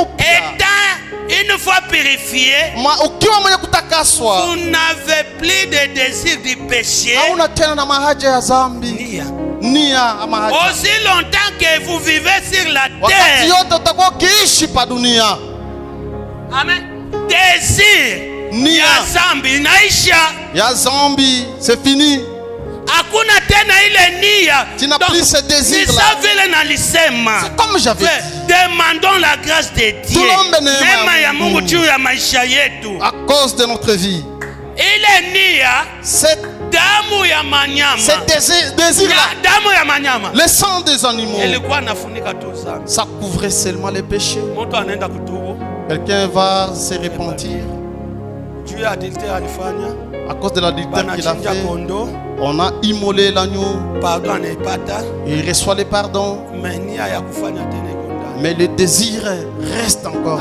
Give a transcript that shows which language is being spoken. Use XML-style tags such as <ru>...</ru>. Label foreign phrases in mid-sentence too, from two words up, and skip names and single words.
<fr>Une fois purifié, vous n'avez plus de désir du péché. Aussi longtemps que vous vivez sur la terre. Amen. Désir</fr> <sw>ya zambi,</sw> <fr>c'est fini.</fr> <sw>Hakuna tena ile nia.</sw> <fr>Tu n'as plus ce désir là. C'est comme j'avais dit. Demandons la grâce de Dieu. À cause de notre vie.</fr> <sw>Ile nia.</sw> <fr>Cette</fr> <sw>damu ya manyama.</sw> <fr>Ce désir là.</fr> <sw>Damu ya manyama.</sw> <fr>Le sang des animaux.</fr> <sw>Ilikuwa nafunika tu sana.</sw> <fr>Ça couvrait seulement les péchés. Quelqu'un va se repentir. Dieu a adultère alifanya. À cause de l'adultère qu'il a fait, on a immolé l'agneau. Il reçoit le pardon. Mais le désir reste encore.</fr>